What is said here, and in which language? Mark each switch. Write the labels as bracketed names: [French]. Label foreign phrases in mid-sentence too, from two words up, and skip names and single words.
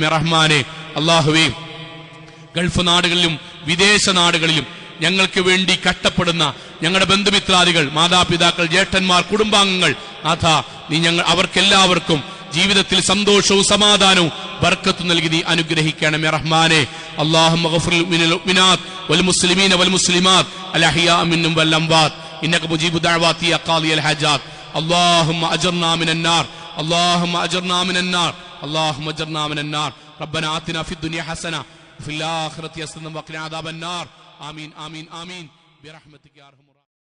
[Malayalam] റഹ്മാനെ, അള്ളാഹുവേ ഗൾഫ് നാടുകളിലും വിദേശ നാടുകളിലും ഞങ്ങൾക്ക് വേണ്ടി കഷ്ടപ്പെടുന്ന ഞങ്ങളുടെ ബന്ധുമിത്രാദികൾ, മാതാപിതാക്കൾ, ജ്യേഷ്ഠന്മാർ, കുടുംബാംഗങ്ങൾ നാഥ നീ അവർക്കെല്ലാവർക്കും ജീവിതത്തിൽ സന്തോഷവും സമാധാനവും ബർക്കത്തും നൽകി നീ അനുഗ്രഹിക്കണമേ. [Arabic] റഹ്മാനെ, اللهم اغفر للمؤمنات والمسلمين والمسلمات الأحياء منهم والأموات إنك مجيب الدعوات يا قاضي الحاجات. اللهم أجرنا من النار، اللهم أجرنا من النار، اللهم أجرنا من النار. ربنا آتنا في الدنيا حسنة وفي الآخرة حسنة وقنا عذاب النار. آمين آمين آمين برحمتك يا أرحم الراحمين.